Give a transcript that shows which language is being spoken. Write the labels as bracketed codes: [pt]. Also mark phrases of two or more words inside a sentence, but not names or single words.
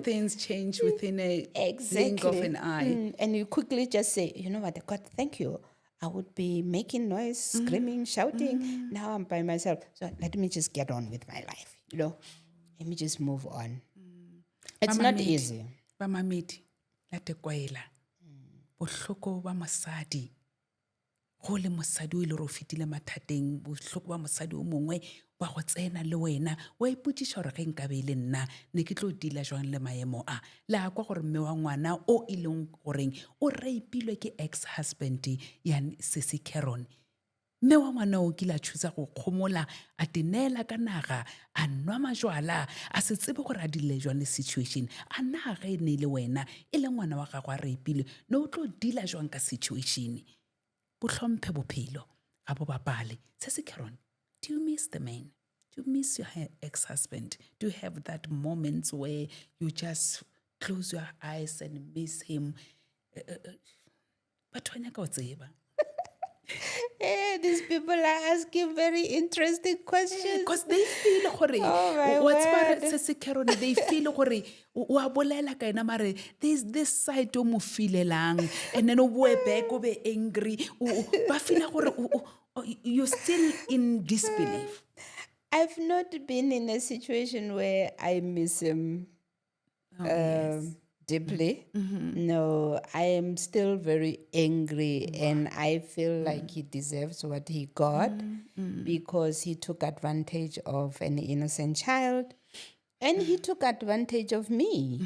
[en] things change within a blink of exactly. an eye. And you quickly just say, you know what, God, thank you. I would be making noise, screaming, shouting. Now I'm by myself. So let me just get on with my life. Let me just move on. It's not Mamamedi, easy. [nso] Mamamedi, la te kwaela. Bohloko ba mosadi. Go le mosadi o ile re o fetile mathateng, bohloko ba mosadi o mongwe ba go tsena le wena, wa ipotšiša gore ge nkabe e le nna ne ke tlo dila jwang le maemo a. Le a kwa gore mme wa ngwana o e leng goreng o raipilwe ke ex-husband ya Sissy Caron. Mme wa ngwana o kile a thusa go kgomola, a tenela ka naga, a nwa majwala, a se tsebe gore a dile jwang le situation. A na ge e ne le wena e le ngwana wa gago a raipilwe, ne o tlo dila jwang ka situation. Bohlomphe bophelo ga bo bapale. [en] Sissy Caron, do you miss the man? Do you miss your ex-husband? Do you have that moments where you just close your eyes and miss him? [st] Batho ba nyaka ho tseba. [en] These people are asking very interesting questions. Because they feel gore my what's word. about Sissy Caron, they feel [nso] gore wa bolela ka ena mare [en] there's this side [nso] o mo filelang, [en] and then [nso] o boe [en] back [nso] o be [en] angry, ba feel gore you're still in disbelief. I've not been in a situation where I miss him deeply. No, I am still very angry and I feel like he deserves what he got because he took advantage of an innocent child and he took advantage of me.